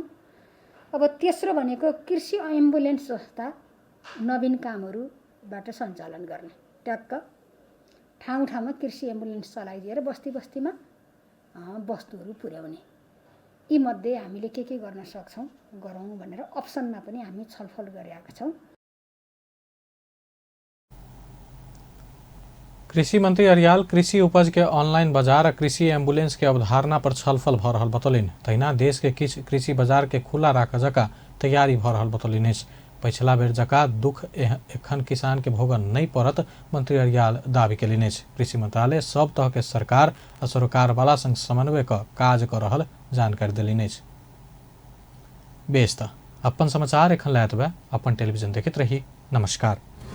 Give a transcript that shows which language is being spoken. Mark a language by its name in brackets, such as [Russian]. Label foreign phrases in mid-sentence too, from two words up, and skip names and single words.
[Nepali] अब तेस्रो भनेको कृषि एम्बुलेन्स जस्ता नवीन कामहरूबाट सञ्चालन गर्ने, ट्याक्क ठाउँ ठाउँमा कृषि एम्बुलेन्स चलाइदिएर बस्ती बस्तीमा वस्तुहरू पुर्याउने। यी मध्ये हामीले के गर्न सक्छौँ गरौँ भनेर अप्सनमा पनि हामी छलफल गरेका छौँ। [Maithili] कृषि मंत्री अर्याल कृषि उपज के ऑनलाइन बाजार और कृषि एम्बुलेंस के अवधारणा पर छलफल भ रहल बतौलिन। तहिना देश के किछ कृषि बाजार के खुला राख जका तैयारी भ रहल बतौलिन। पिछला बेर जका दुख एखन किसान के भोगन नहीं पड़त मंत्री अर्याल दावी केलिन। कृषि मंत्रालय सब तरह के सरकार आ सरोकार वाला संग समन्वय क काज कर रहल जानकारी दिलिन। बेस त अपन समाचार एखन लायत बा अपन टेलीविजन देखित रही। नमस्कार।